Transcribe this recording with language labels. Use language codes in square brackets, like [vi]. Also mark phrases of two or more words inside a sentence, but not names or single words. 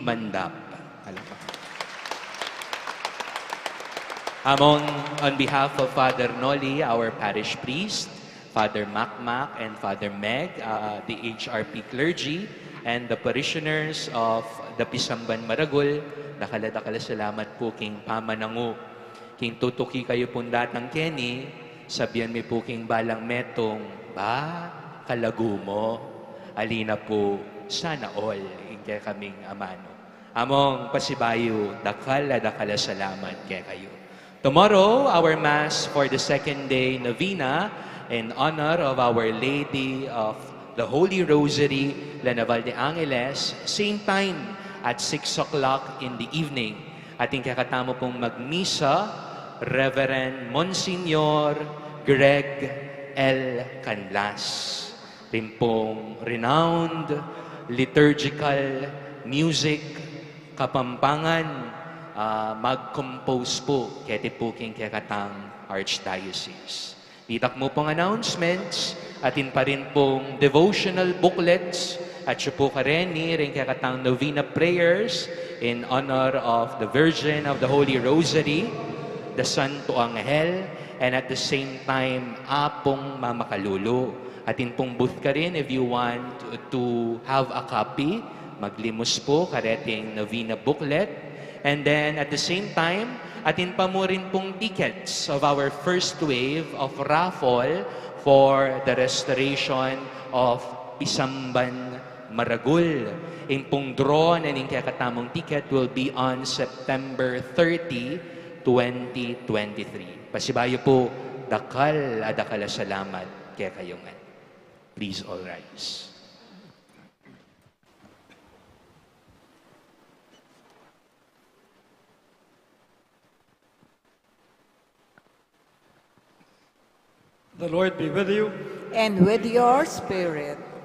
[en] Mandap. On behalf of Father Noli, our parish priest, Father Macmac and Father Meg, the HRP clergy, and the parishioners of the Pisamban Maragul, [pam] dakala salamat po king pamanangu. King tutuki kayo pundatang Kenny, sabihan mi po king balang metong, ba, kalagu mo, alina po, sana all, kaya kaming amano. Among pasibayo, dakala salamat kaya kayo. [en] Tomorrow, our Mass for the second day novena in honor of Our Lady of the Holy Rosary, La Naval de Angeles, same time at 6 o'clock in the evening. [pam] Ating kakatamo pong magmisa, Reverend Monsignor Greg L. Canlas, rin pong [en] renowned liturgical music [pam] kapampangan, mag-compose po kaya po king kakatang Archdiocese. Ditak mo pong announcements, atin pa rin pong [en] devotional booklets, [pam] at siya po kareni rin kakatang [en] novena prayers in honor of the Virgin of the Holy Rosary, the Santo Angel, and at the same time, [pam] Apong Mama Kalulu. Atin pong booth ka rin [en] if you want to have a copy, [pam] maglimos po kareting novena booklet. [en] And then at the same time, [pam] atin pa mo rin pong [en] tickets of our first wave of raffle for the restoration of Pisamban Maragul. [pam] Yung pong draw na yung kakatamong ticket [en] will be on September 30, 2023. [pam] Pasibayo po, dakal salamat kaya kayongan. [en] Please all rise. The Lord be with you. And with your spirit.